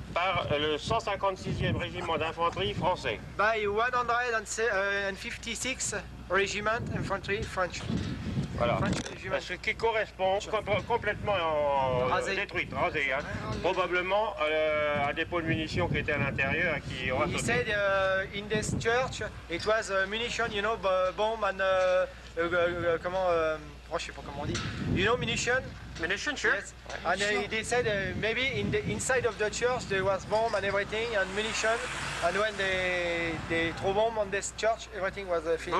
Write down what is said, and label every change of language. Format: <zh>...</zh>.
<fr>Par le 156e régiment d'infanterie français.</fr> <en>By 156 regiment infantry French.</en> <fr>Voilà. Ce qui correspond complètement détruite, rasée. Hein. Probablement un dépôt de munitions qui était à l'intérieur et qui aura sauté.</fr> <en>He said in this church it was munition, you know, bomb and</en> <fr>comment, je sais pas comment on dit.</fr> <en>You know munition? Munition, sure. Yes. And they said maybe in the inside of the church there was bomb and everything and munition, and when they throw bomb on this church, everything was finished.</en>